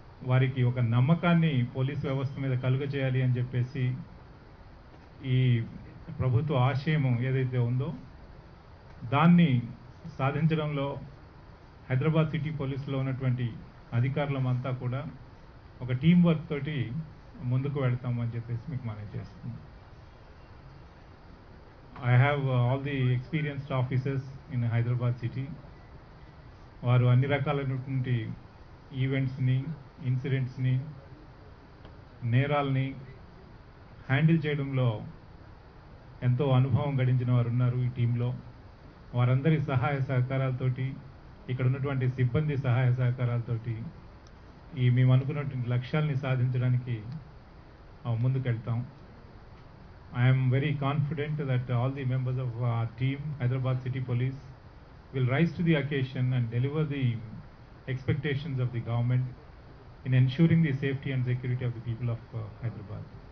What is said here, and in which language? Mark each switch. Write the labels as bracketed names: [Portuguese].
[Telugu] వారికి ఒక నమ్మకాన్ని పోలీస్ వ్యవస్థ మీద కలుగజేయాలి అని చెప్పేసి ఈ ప్రభుత్వ ఆశయం ఏదైతే ఉందో దాన్ని సాధించడంలో హైదరాబాద్ సిటీ పోలీసులో ఉన్నటువంటి అధికారులమంతా కూడా ఒక టీం వర్క్ తోటి ముందుకు వెళ్తాము అని చెప్పేసి మీకు మనవి చేస్తున్నాం. [English] I have all the experienced officers in Hyderabad city. [Telugu] వారు అన్ని రకాలైనటువంటి ఈవెంట్స్ని, ఇన్సిడెంట్స్ని, నేరాల్ని హ్యాండిల్ చేయడంలో ఎంతో అనుభవం గడించిన వారు ఉన్నారు ఈ టీంలో. వారందరి సహాయ సహకారాలతోటి, ఇక్కడ ఉన్నటువంటి సిబ్బంది సహాయ సహకారాలతోటి మేము అనుకున్నటువంటి లక్ష్యాల్ని సాధించడానికి ముందుకెళ్తాం. [English] I am very confident that all the members of our team, Hyderabad City Police, will rise to the occasion and deliver the expectations of the government in ensuring the safety and security of the people of Hyderabad.